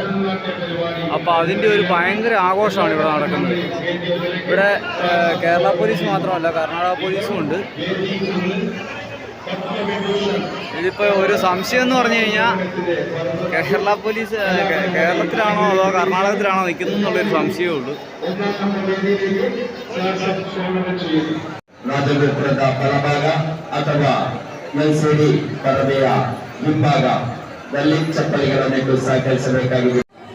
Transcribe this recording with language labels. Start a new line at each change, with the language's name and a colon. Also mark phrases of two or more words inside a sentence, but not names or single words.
Malayalam: അപ്പോൾ അതിൻ്റെ ഒരു ഭയങ്കര ആഘോഷമാണ് ഇവിടെ നടക്കുന്നത്. ഇവിടെ കേരള പോലീസ് മാത്രമല്ല കർണാടക പോലീസും ഉണ്ട്. ഇതിപ്പോൾ ഒരു സംശയം എന്ന് പറഞ്ഞു കഴിഞ്ഞാൽ കേരള പോലീസ് കേരളത്തിലാണോ അതോ കർണാടകത്തിലാണോ നിൽക്കുന്നത് എന്നുള്ളൊരു സംശയമേ ഉള്ളൂ.
Kannada: ರಾಜಗೋಪುರದ ಬಲಭಾಗ ಅಥವಾ ಮೈಸೂರಿ ಪರದೆಯ ಹಿಂಭಾಗದಲ್ಲಿ ಚಪ್ಪಲಿಗಳನ್ನು ಸಹಕರಿಸಬೇಕಾಗಿದೆ.